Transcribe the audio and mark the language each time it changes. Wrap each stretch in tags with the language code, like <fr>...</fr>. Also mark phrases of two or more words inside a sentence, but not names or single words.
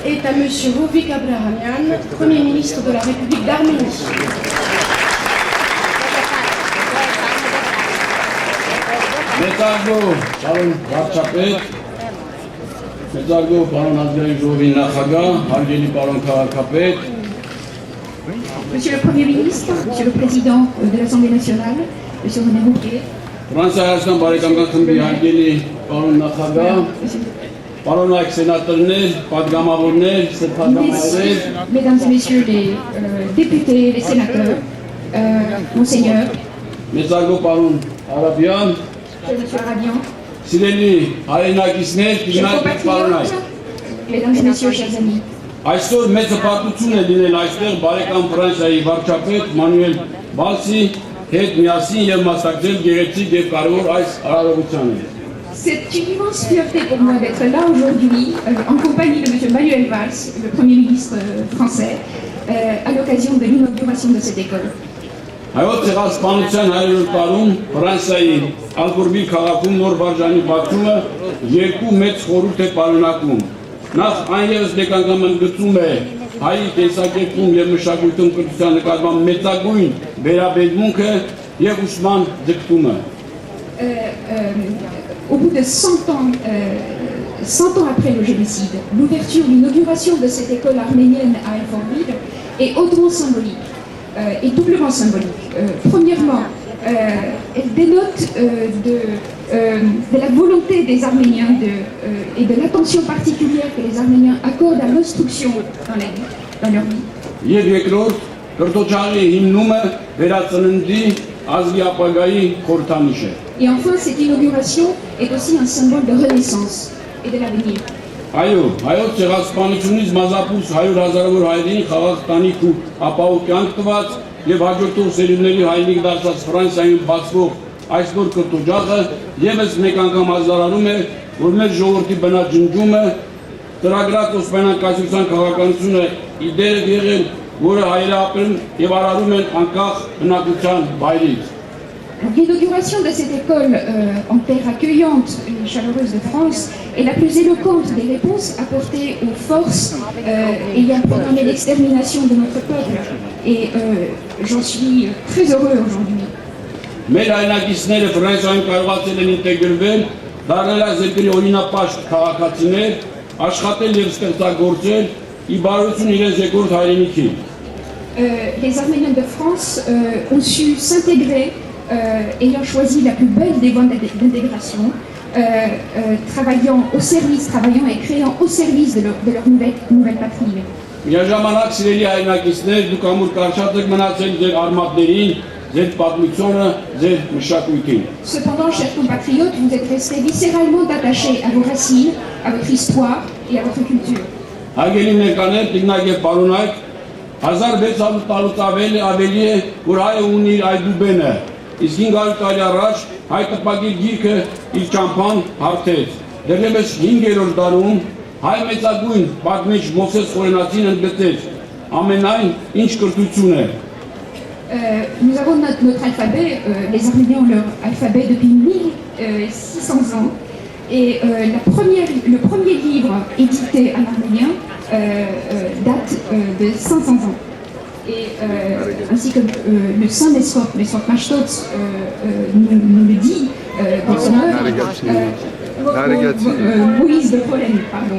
<fr>à Monsieur Hovik Abrahamian, Premier ministre de la République d'Arménie.</fr> <hy>Մեծարգո պարոն վարչապետ, մեծարգո պարոն ազգային ժողովի նախագահ, հարգելի պարոն քաղաքապետ,</hy> <fr>Monsieur le Premier ministre, Monsieur le Président de l'Assemblée nationale, Monsieur René Rouquet,</fr> <hy>Ֆրանսիա-Հայաստան բարեկամական խմբի հարգելի պարոն նախագահ, պարոնայք սենատորներ, պատգամավորներ, սրբազաններ,</hy> <fr>Mesdames et Messieurs les députés, les sénateurs, Monseigneur,</fr> <hy>մեծարգո պարոն Արաբյան,</hy> <fr>Monsieur Arabian,</fr> <hy>սիրելի հայրենակիցներ,</hy> <fr>chers</fr> <hy>տիկնայք պարոնայք,</hy> <fr>compatriotes, Mesdames et Messieurs, chers amis,</fr> <hy>այսօր մեծ հպարտություն է լինել այստեղ բարեկամ Ֆրանսիայի վարչապետ Մանուել Վալսի հետ միասին եւ մասնակցել գեղեցիկ եւ կարևոր այս արարողությանը։</hy> <fr>c'est une immense fierté pour moi d'être là aujourd'hui en compagnie de Monsieur Manuel Valls, le Premier ministre français, à l'occasion de l'inauguration de cette école.</fr> <hy>Հայոց ցեղասպանության 100 տարում Ֆրանսիայի Ալբուրբի քաղաքում նոր վարժանի բացումը երկու մեծ խորհուրդ է պարունակում։ Նախ այն ևս դեկանգամընդգծում է հայի տեսակետում եւ մշակույթում կրթության նկատմամբ մեծագույն վերաբերմունքը եւ ուսման ձգտումը։</hy> <fr>Au bout de 100 ans après le génocide, l'ouverture, l'inauguration de cette école arménienne à Alfortville est hautement symbolique et doublement symbolique. Premièrement, elle dénote de la volonté des Arméniens et de l'attention particulière que les Arméniens accordent à l'instruction dans leur vie.</fr> <hy>Եվ երկրորդ, կրթօջախի հիմնումը վերածննդի ազգի ապագայի խորհրդանիշ է։</hy> <fr>Et enfin, cette inauguration est aussi un symbole de renaissance et de l'avenir.</fr> <hy>Այո, հայոց ցեղասպանությունից մազապուս 100,000-ավոր հայերին խաղաղ տանիք ու ապահով կյանք տված եւ հաջորդող սերունդների հայրենիք դարձած Ֆրանսիայում բացվող այս նոր կրթօջախը եւս մեկ անգամ հազարանում է, որ մեր ժողովրդի բնաջնջումը, ծրագրած օսմանական քաղաքականությունը իդեր եղել, որը հայերը ապրում եւ արարում են անկախ բնակության վայրից։</hy> <fr>L'inauguration de cette école en terre accueillante et chaleureuse de France est la plus éloquente des réponses apportées aux forces ayant programmé l'extermination de notre peuple. Et j'en suis très heureux aujourd'hui.</fr> <hy>Մեր հայրենակիցները Ֆրանսիայում կարողացել են ինտեգրվել, դառնել այս երկրի օրինապաշտ քաղաքացիներ, աշխատել եւ ստեղծագործել ի բարություն իրենց երկրորդ հայրենիքի։</hy> <fr>Les Arméniens de France ont su s'intégrer ayant choisi la plus belle des voies d'intégration, travaillant et créant au service de leur nouvelle patrie.</fr> <hy>Միաժամանակ սիրելի հայրենակիցներ, դուք ամուր կարճած եք մնացել ձեր արմատներին, ձեր պատմությունը, ձեր մշակույթին։</hy> <fr>Cependant, chers compatriotes, vous êtes restés viscéralement attachés à vos racines, à votre histoire et à votre culture.</fr> <hy>Հարգելի ներկաներ, տիկնայք եւ պարոնայք, 1600 տարուց ավելի է, որ հայը ունի իր այդուբենը, իսկ 500 տարի առաջ հայ տպագիր գիրքը իր ճամփան հարթեց։ Դեռևս 5-րդ դարում հայ մեծագույն պատմիչ Մովսես Խորենացին ընդգծեց ամենայն ինչ կրթություն է։</hy> <fr>Nous avons notre alphabet, les Arméniens ont leur alphabet depuis 1600 ans. Et le premier livre édité en arménien date de 500 ans. Et ainsi que le saint Mesrop Mashtot nous le dit dans son œuvre, Moïse de Pollen, pardon.</fr>